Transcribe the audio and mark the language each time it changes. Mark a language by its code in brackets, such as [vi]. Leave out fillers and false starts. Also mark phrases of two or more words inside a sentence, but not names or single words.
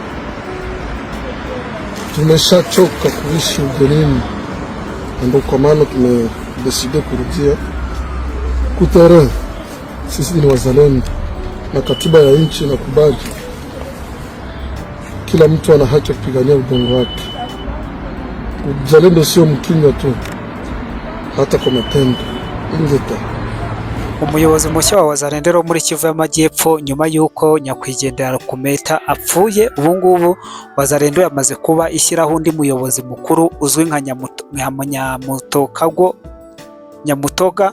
[sw] Tumeshachoka kuishi ugenini, ndio kwa maana tumedeside kurudia kutere. Sisi ni Wazalendo na katiba ya nchi inakubali kila mtu ana haki ya kupigania udongo wake. Uzalendo sio mkinywa tu, hata kwa matendo. [rw] Ingeta umuyobozi mushya wa Wazalendo muri Kivu y'Amajyepfo, nyuma y'uko nyakwigendera Rukumeta apfuye, ubu ngubu Wazalendo yamaze kuba ishyiraho undi muyobozi mukuru uzwi nka Nyamutoga.